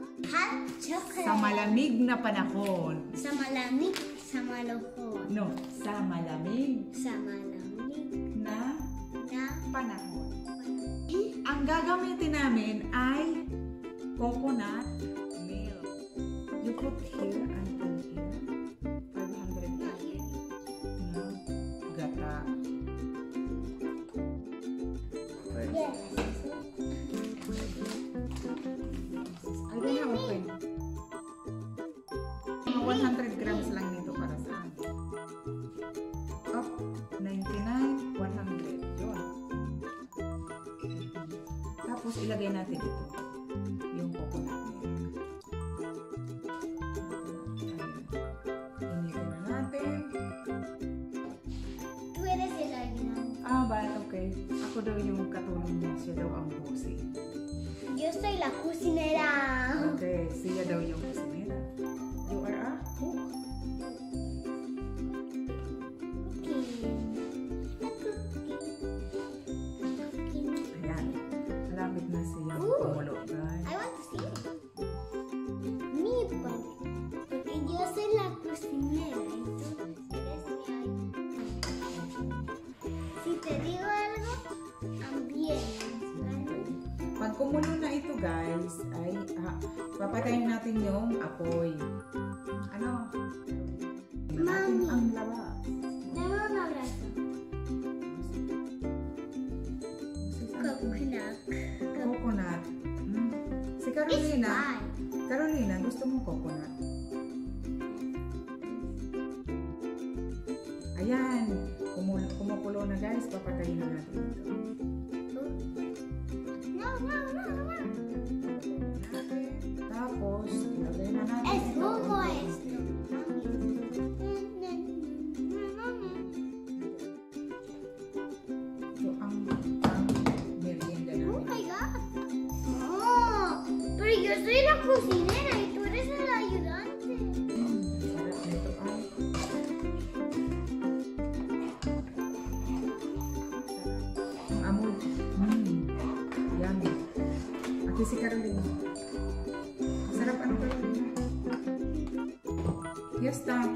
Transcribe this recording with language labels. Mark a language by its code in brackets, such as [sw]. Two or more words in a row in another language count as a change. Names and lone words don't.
[en] hot chocolate. [tl] Sa malamig na panahon. Sa malamig, sa maluhon. No, sa malamig Sa malamig na na panahon. Ang gagamitin namin ay [en] coconut milk. You put here and put here. [tl] 500 na gata. [en] Yes. I don't have open. [tl] Mga 100 grams lang nito para sa akin. Up, 99, 100. Yun. Tapos ilagay natin ito. Yung [en] coconut milk. [tl] Initin na natin. Pwede sila yun. Okay. Ako daw yung katulong niya. Siya daw ang bossy. [es] Yo soy la cocinera. [tl] Okay, siya daw yung kusinera. [en] You are a cook. [tl] Ayan. Malapit na siyang kumulo, guys. [en] I want to see it. [es] Me, porque yo soy la cocinera. Entonces, si te digo algo, también. [tl] Pag kumulo na ito, guys, ay papatayin natin yung apoy. Ano? Mami. Ang labas. [es] Dame un abrazo. [tl] Coconut. Coconut. Si [en] It's [tl] Carolina. [en] fine. [tl] Carolina, gusto mo coconut? Ayan. Kumukulo na, guys. Papatayin na natin ito. Tapos, ilagay na natin [es] Es [tl] ito. [es] jugo esto. [tl] Ito ang merienda [en] Oh [tl] namin. [en] my God. [es] Oh, pero yo soy la cocinera y tú eres el ayudante. [tl] Sarap nito ay. Ang amoy. Yummy. Ate si Carolina. Sarap ano Carolina? Fiesta.